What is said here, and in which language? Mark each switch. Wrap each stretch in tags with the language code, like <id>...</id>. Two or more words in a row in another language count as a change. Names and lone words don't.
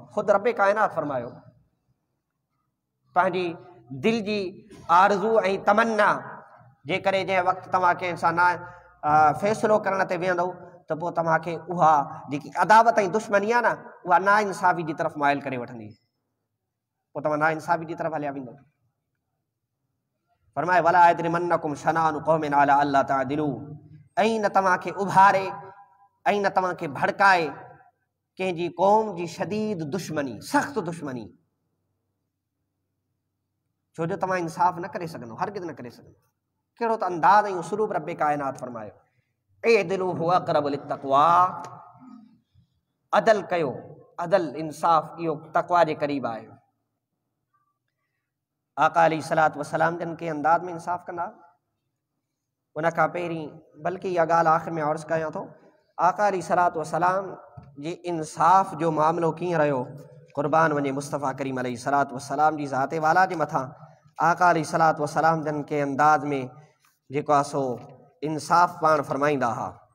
<sd>ख़ुदि रब काइनात फरमायो पंहिंजी दिलि जी आरज़ू ऐं तमन्ना जे करे जंहिं वक़्तु तव्हां कंहिं सां न फ़ैसिलो करण ते वेहंदव त पोइ तव्हांखे उहा जेकी अदावत ऐं दुश्मनी आहे न, उहा ना इंसाफ़ी जी तरफ़ माइल करे वठंदी, पोइ तव्हां ना इंसाफ़ी जी तरफ़ हलिया वेंदव।</sd> <ar>फरमाए ولا يجرمنكم شنآن قوم على ألا تعدلوا,</ar> <sd>ऐं न तव्हांखे उभारे ऐं न तव्हांखे भड़काए कंहिंजी क़ौम जी शदीद दुश्मनी, सख़्त दुश्मनी, छो जो तव्हां इंसाफ़ न करे सघंदव, हरगिज़ न करे सघंदव। कहिड़ो त अंदाज़ ऐं उसलूब रब काइनात फरमायो,</sd> <ar>اعدلوا هو أقرب للتقوى,</ar> <sd>अदल कयो, अदल इंसाफ़ इहो तक़वा जे क़रीब आहे। आका</sd> <ar>عليه الصلاة والسلام</ar> <sd>जन के अंदाज़ में इंसाफ़ कंदा। उन खां पहिरीं बल्कि इहा ॻाल्हि आख़िर में अर्ज़ु कयां थो, आका</sd> <ar>عليه الصلاة والسلام</ar> <sd>जे इंसाफ़ जो मामिलो कीअं रहियो, क़ुर्बान वञे मुस्तफ़ा करीम</sd> <ar>عليه الصلاة والسلام</ar> <sd>जी ज़ाते वाला जे मथां आका</sd> <ar>عليه الصلاة والسلام</ar> <sd>जन के अंदाज़ में जेको आहे सो इंसाफ़ पाण फरमाईंदा हुआ।</sd>